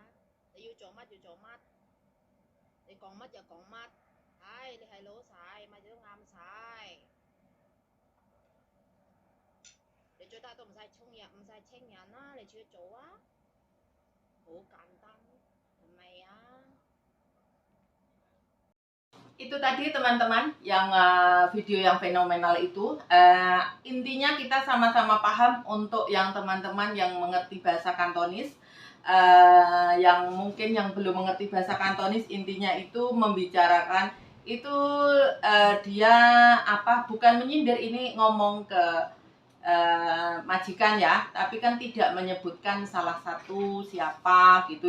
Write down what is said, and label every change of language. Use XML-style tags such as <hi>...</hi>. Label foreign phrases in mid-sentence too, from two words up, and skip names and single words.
<yue>你要做乜就做乜，你講乜就講乜。唉，你係老細，乜嘢都啱晒。你最多都唔使沖人，唔使請人啦，你自己做啊，好簡單，係咪啊？</yue> <id>Itu tadi teman-teman yang video yang fenomenal itu. Intinya kita sama-sama paham untuk yang teman-teman yang mengerti bahasa Kantonis, yang mungkin yang belum mengerti bahasa Kantonis, intinya itu membicarakan itu dia bukan menyindir, ini ngomong ke majikan ya, tapi kan tidak menyebutkan salah satu siapa gitu.</id>